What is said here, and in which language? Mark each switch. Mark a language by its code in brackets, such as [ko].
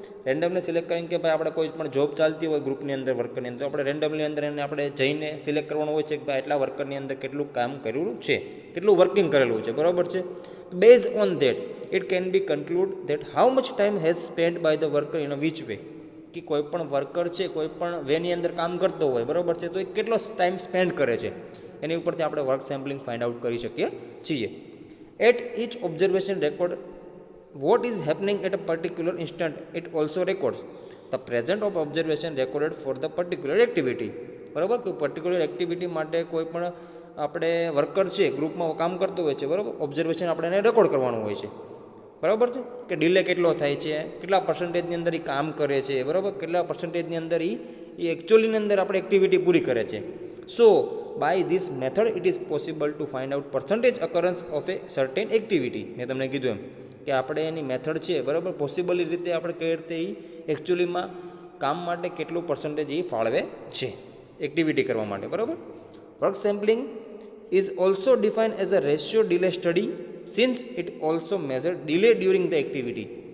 [gu] Randomly select કરીને કે ભાઈ આપણે કોઈ પણ જોબ ચાલતી હોય ગ્રુપની અંદર, વર્કરની અંદર, તો આપણે રેન્ડમલી અંદર એને આપણે જઈને સિલેક્ટ કરવાનું હોય છે કે ભાઈ એટલા વર્કરની અંદર કેટલું કામ કરેલું છે, કેટલું વર્કિંગ કરેલું છે, બરાબર છે. [en] Base on that it can be conclude that how much time has spend by the worker in a which way. [gu] કે કોઈ પણ વર્કર છે કોઈ પણ વેની અંદર કામ કરતો હોય, બરાબર છે, તો એ કેટલો ટાઈમ સ્પેન્ડ કરે છે એની ઉપરથી આપણે વર્ક સેમ્પલિંગ ફાઇન્ડ આઉટ કરી શકીએ છીએ. [en] At each observation record what is happening at a particular instant. It also records the present of observation recorded for the particular activity. [gu] બરાબર. કોઈ પર્ટિક્યુલર એક્ટિવિટી માટે કોઈ પણ આપણે વર્કર છે ગ્રુપમાં કામ કરતો હોય છે, બરાબર. ઓબ્ઝર્વેશન આપણે એને રેકોર્ડ કરવાનું હોય છે, બરાબર છે. કે ડિલે કેટલો થાય છે, કેટલા પર્સન્ટેજની અંદર એ કામ કરે છે, બરાબર, કેટલા પર્સન્ટેજની અંદર એ એકચ્યુઅલીની અંદર આપણે એક્ટિવિટી પૂરી કરે છે. [en] So by this method it is possible to find out percentage occurrence of a certain activity. [gu] મેં તમને કીધું એમ કે આપણે એની મેથડ છે, બરાબર, પોસિબલ રીતે આપણે કઈ રીતે એ એકચ્યુઅલીમાં કામ માટે કેટલું પર્સન્ટેજ એ ફાળવે છે એક્ટિવિટી કરવા માટે, બરાબર. [en] Work sampling is also defined as a ratio delay study since it also measure delay during the activity.